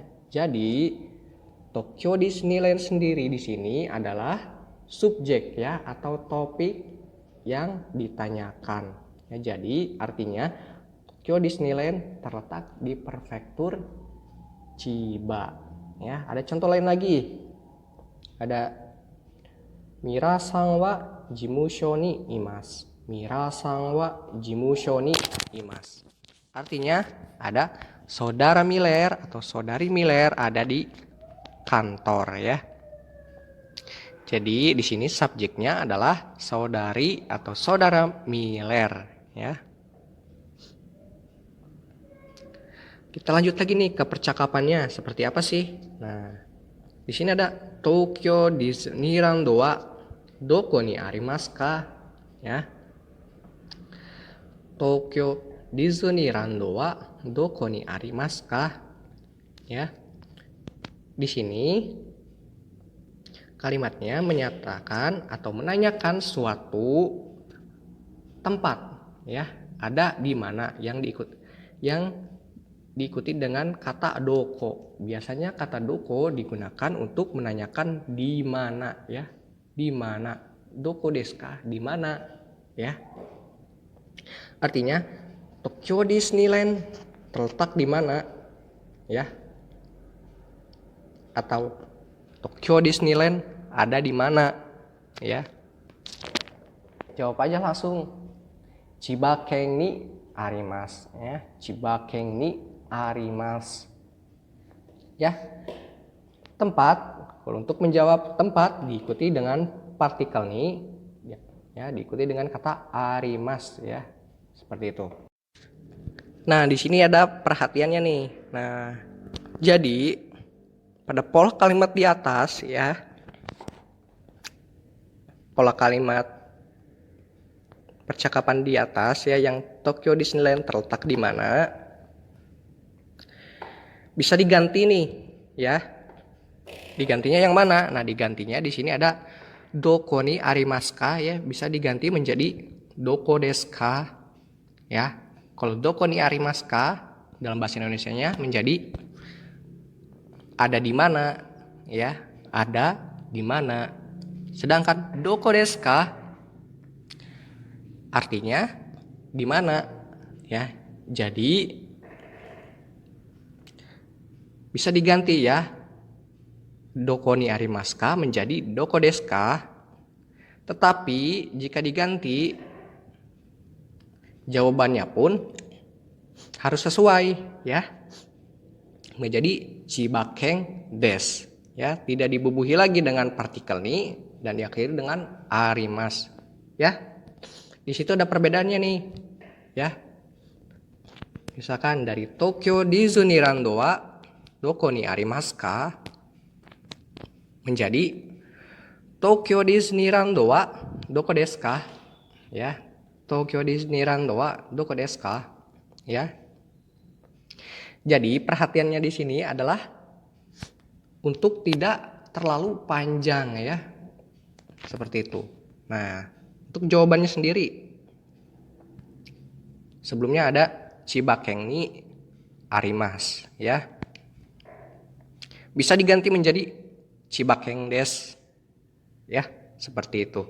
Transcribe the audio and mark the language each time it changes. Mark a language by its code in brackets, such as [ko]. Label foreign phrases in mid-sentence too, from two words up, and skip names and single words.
[id] Jadi Tokyo Disneyland sendiri di sini adalah subjek ya atau topik yang ditanyakan. Ya, jadi artinya Tokyo Disneyland terletak di prefektur Chiba. Ya, ada contoh lain lagi. Ada [ja] ミラさんは事務所にいます. ミラさんは事務所にいます. [id] Artinya ada saudara Miller atau saudari Miller ada di kantor ya. Jadi di sini subjeknya adalah saudari atau saudara Miller ya. Kita lanjut lagi nih ke percakapannya seperti apa sih? Nah, di sini ada [ja] 東京ディズニーランドはどこにありますか? Ya. 東京ディズニーランドはどこにありますか? [id] Ya. Di sini kalimatnya menyatakan atau menanyakan suatu tempat ya, ada di mana yang diikuti dengan kata doko. Biasanya kata doko digunakan untuk menanyakan di mana ya. Di mana? [ja] どこですか? [id] Di mana? Ya. Artinya Tokyo Disneyland terletak di mana? Ya. Atau Tokyo Disneyland ada di mana ya, jawab aja langsung [ja] 千葉県にあります [id] ya, [ja] 千葉県にあります [id] ya. Tempat, kalau untuk menjawab tempat diikuti dengan partikel ni ya, diikuti dengan kata arimasu ya, seperti itu. Nah, di sini ada perhatiannya nih. Nah, jadi pada pola kalimat di atas ya, pola kalimat percakapan di atas ya, yang Tokyo Disneyland terletak di mana, bisa diganti nih ya. Digantinya yang mana? Nah, digantinya di sini ada [ja] どこにありますか [id] ya, bisa diganti menjadi [ja] どこですか [id] ya. Kalau [ja] どこにありますか [id] dalam bahasa Indonesianya menjadi ada di mana ya, ada di mana. Sedangkan [ja] どこですか [id] artinya di mana ya. Jadi bisa diganti ya, [ja] どこにありますか menjadi どこですか. [id] Tetapi jika diganti jawabannya pun harus sesuai ya, menjadi [ja] 千葉県です [id] ya, tidak dibubuhi lagi dengan partikel ni dan diakhiri dengan arimasu ya. Di situ ada perbedaannya nih ya. [ja] Misalkan dari 東京ディズニーランドはどこにありますか menjadi 東京ディズニーランドはどこですか ya. 東京ディズニーランドはどこですか ya. [id] Jadi perhatiannya di sini adalah untuk tidak terlalu panjang ya, seperti itu. Nah, untuk jawabannya sendiri, sebelumnya ada [ja] 千葉県にあります [id] ya, bisa diganti menjadi [ja] 千葉県です [id] ya, seperti itu.